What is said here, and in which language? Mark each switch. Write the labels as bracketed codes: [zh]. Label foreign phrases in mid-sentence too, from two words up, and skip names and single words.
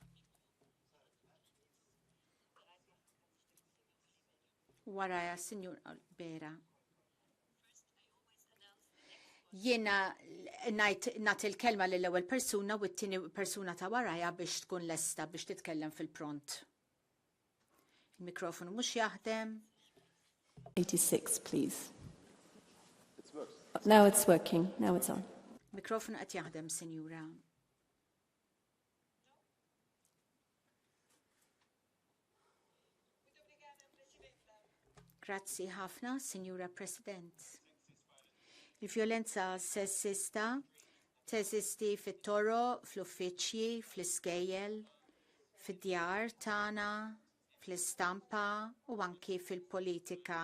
[mt] Waraja Sinjura Bera. Jiena nagħti il-kelma lill-ewwel persuna u t-tieni persuna ta' waraja biex tkun lesta biex titkellem fil-pront. Il-mikrofonu mhux jaħdem. [en] 86, please. Now it's working. Now it's on. [mt] Mikrofon qed jaħdem, Sinjura. Grazzi ħafna, Sinjura President. Il-vjolenza sessista teżisti fit-toro, fl-uffiċċji, fl-iskejjel, fid-djar tagħna, fl-istampa u anki fil-politika.